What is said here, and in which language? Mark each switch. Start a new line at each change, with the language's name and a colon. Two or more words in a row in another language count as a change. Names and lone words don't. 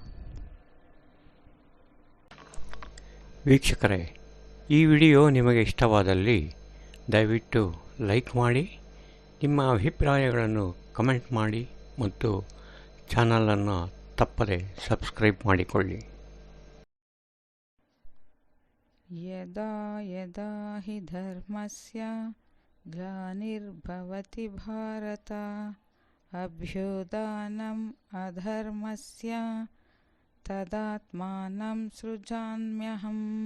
Kannada: ವೀಕ್ಷಕರೇ, ಈ ವಿಡಿಯೋ ನಿಮಗೆ ಇಷ್ಟವಾದಲ್ಲಿ ದಯವಿಟ್ಟು ಲೈಕ್ ಮಾಡಿ, ನಿಮ್ಮ ಅಭಿಪ್ರಾಯಗಳನ್ನು ಕಮೆಂಟ್ ಮಾಡಿ ಮತ್ತು ಚಾನಲನ್ನು ತಪ್ಪದೆ ಸಬ್ಸ್ಕ್ರೈಬ್ ಮಾಡಿಕೊಳ್ಳಿ.
Sanskrit: ಯದಾ ಯದಾ ಹಿ ಧರ್ಮಸ್ಯ ಗ್ಲಾನಿರ್ಭವತಿ ಭಾರತ ಅಭ್ಯುದಾನಂ ಅಧರ್ಮಸ್ಯ ತದಾತ್ಮಾನಂ ಸೃಜಾಮ್ಯಹಂ